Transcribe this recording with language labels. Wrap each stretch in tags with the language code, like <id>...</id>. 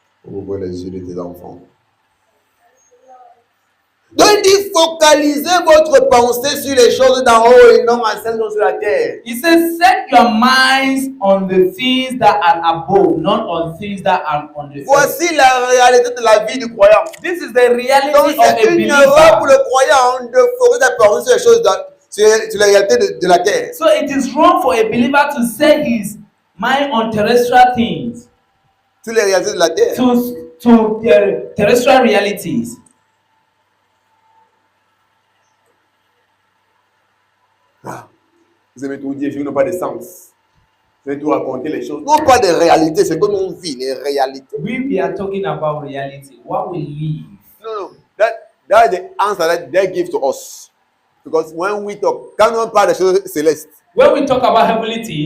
<fr>Ouvre les yeux de tes enfants. Donc, il dit, focalisez votre pensée sur les choses d'en haut et non à celles sur la terre.</fr> <en>He says, set your minds on the things that are above, not on things that are on the earth.</en> <fr>Voici la réalité de la vie du croyant.</fr> <en>This is the reality</en> <fr>Donc,</fr> <en>of a</en> <fr>c'est une erreur pour</fr> <en>believer.</en> <fr>le croyant de focaliser sa pensée sur les choses sur la réalité de la terre.</fr> <en>So it is wrong for a believer to set his mind on terrestrial things,</en> <fr>Sur les réalités de la terre.</fr> <en>to terrestrial realities.</en> <fr>Ah, vous aimez tout dire, vous n'avez pas de sens. Vous aimez tout raconter les choses. Non, pas de réalité, c'est comme on vit, les réalités.</fr> <en>We are talking about reality, what we live. No. That is the answer that they give to us. Because when we talk,</en> <fr>quand on parle des choses célestes,</fr> <en>When we talk about heavenly things,</en>